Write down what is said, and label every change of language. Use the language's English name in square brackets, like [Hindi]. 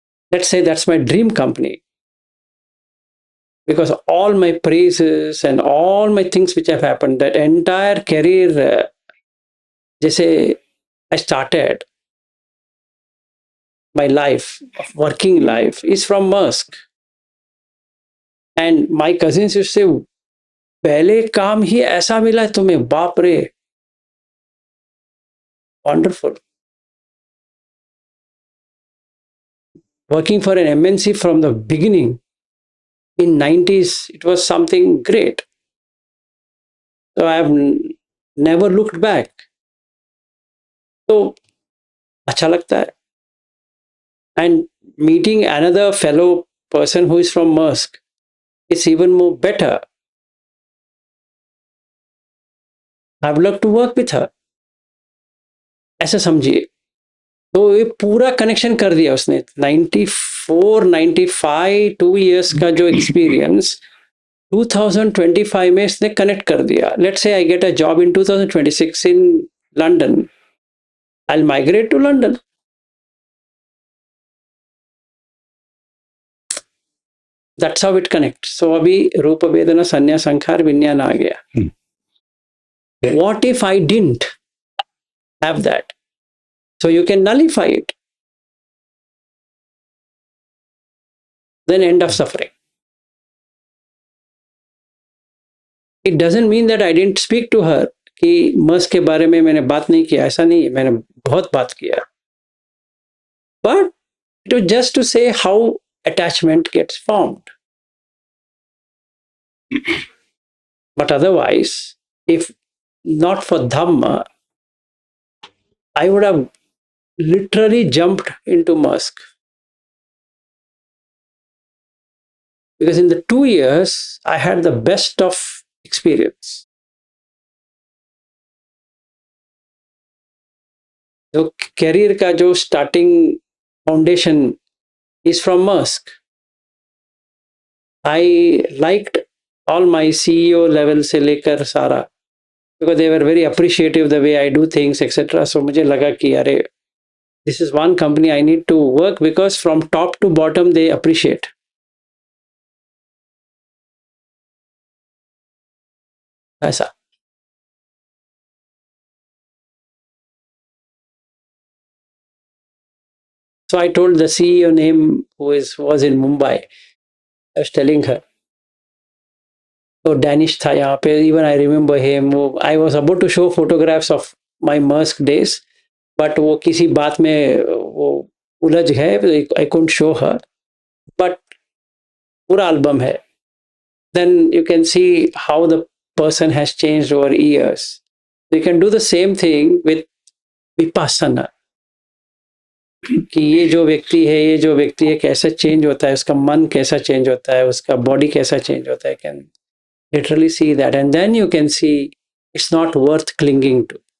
[English] Let's say that's my dream company. Because all my praises and all my things which have happened, that entire career, जैसे I started my life, working life, is from Musk. And my cousins used to say, [Hindi] पहले काम ही ऐसा मिला है तुम्हें, बाप रे, wonderful. [English] Working for an MNC from the beginning in 90s, it was something great. So I have never looked back. [Hindi] तो अच्छा लगता है. [English] And meeting another fellow person who is from Musk is even more better. I would love to work with her. [Hindi] ऐसा समझिए. तो ये पूरा connection कर दिया उसने. 94, 95, 2 years का जो एक्सपीरियंस 2025 में इसने कनेक्ट कर दिया. [English] Let's say I get a job in 2026 in London, I will migrate to London. That's how it connects. [Hindi] So अभी रूप वेदना संन्या संखार विज्ञान आ गया. [English] What if I didn't have that? So you can nullify it. Then end of suffering. It doesn't mean that I didn't speak to her [Hindi] कि Musk के बारे में मैंने बात नहीं किया. ऐसा नहीं है, मैंने बहुत बात किया. [English] But it was just to say how attachment gets formed. But otherwise, if not for Dhamma, I would have literally jumped into Musk. Because in the 2 years, I had the best of experience. [Hindi] जो career का जो starting foundation is from Musk. [English] I liked all my CEO level [Hindi] से लेकर सारा, [English] because they were very appreciative the way I do things, etc. So [Hindi] मुझे लगा कि अरे [English] this is one company I need to work, because from top to bottom they appreciate. [Hindi] ऐसा. [English] So I told the CEO name who was in Mumbai. I was telling her. [Hindi] तो Danish था यहाँ पे. [English] Even I remember him. I was about to show photographs of my Maersk days, but [Hindi] वो किसी बात में वो उलझ गए. [English] I couldn't show her. [Hindi] But पूरा एल्बम है. [English] Then you can see how the person has changed over years. You can do the same thing with Vipassana. [Hindi] कि ये जो व्यक्ति है कैसे चेंज होता है, उसका मन कैसा चेंज होता है, उसका बॉडी कैसा चेंज होता है. [English] Can literally see that, and then you can see it's not worth clinging to.